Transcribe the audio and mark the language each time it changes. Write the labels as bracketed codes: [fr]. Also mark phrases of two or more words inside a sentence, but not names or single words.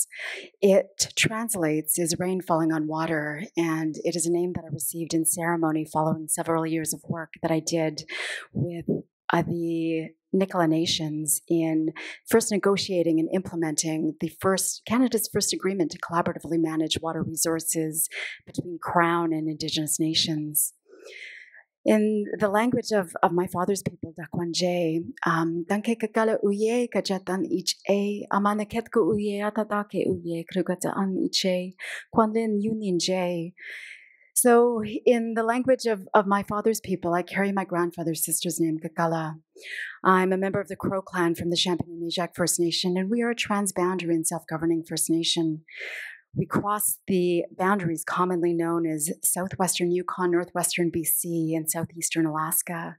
[en] It translates as rain falling on water, and it is a name that I received in ceremony following several years of work that I did with the Nicola Nations in first negotiating and implementing Canada's first agreement to collaboratively manage water resources between Crown and Indigenous nations. In the language of my father's people, [tce] Dakwanje, danke kakala uye kajatan ich a amanaket ko uye atadake uye krugatan iche kwanlin yunin j. [en] So in the language of my father's people, I carry my grandfather's sister's name, Kakala. I'm a member of the Crow clan from the Champagne-Ujak First Nation, and we are a transboundary and self-governing First Nation. We cross the boundaries commonly known as southwestern Yukon, northwestern BC, and southeastern Alaska.